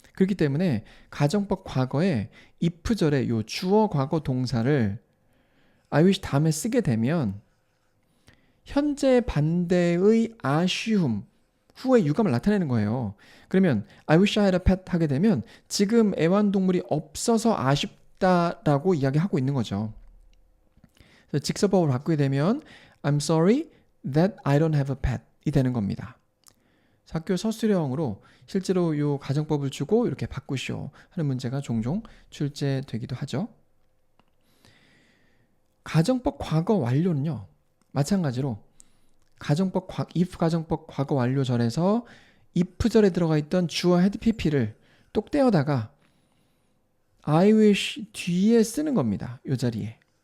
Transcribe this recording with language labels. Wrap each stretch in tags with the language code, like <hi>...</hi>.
<ko>그렇기 때문에 가정법 과거에 if절에 요 주어 과거 동사를 I wish 다음에 쓰게 되면 현재 반대의 아쉬움, 후의 유감을 나타내는 거예요. 그러면</ko> <en>I wish I had a pet</en> <ko>하게 되면 지금 애완동물이 없어서 아쉽다라고 이야기하고 있는 거죠. 그래서 직설법을 바꾸게 되면</ko> <en>I'm sorry that I don't have a pet</en> <ko>이 되는 겁니다. 학교 서술형으로 실제로 이 가정법을 주고 이렇게 바꾸시오 하는 문제가 종종 출제되기도 하죠. 가정법 과거 완료는요. 마찬가지로 가정법 if 가정법 과거 완료절에서 if절에 들어가 있던 주어 had pp를 똑 떼어다가 I wish 뒤에 쓰는 겁니다. 이 자리에.</ko>